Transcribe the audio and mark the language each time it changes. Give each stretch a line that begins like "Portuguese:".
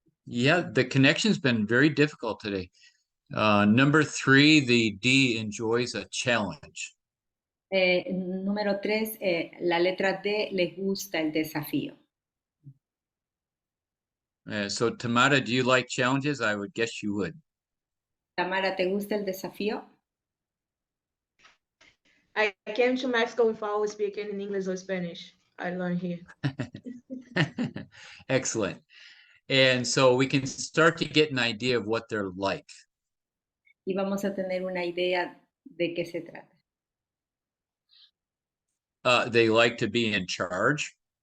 English: Yeah, the connection's been very difficult today. Number 3, the D enjoys a challenge.
Spanish: Número 3, la letra D le gusta el desafío.
English: So Tamara, do you like challenges? I would guess you would.
Spanish: Tamara, ¿te gusta el desafío?
English: I came to Mexico without speaking in English or Spanish. I learned here. Excellent. And so we can start to get an idea of what they're like.
Spanish: Y vamos a tener una idea de qué se trata.
English: They like to be in charge.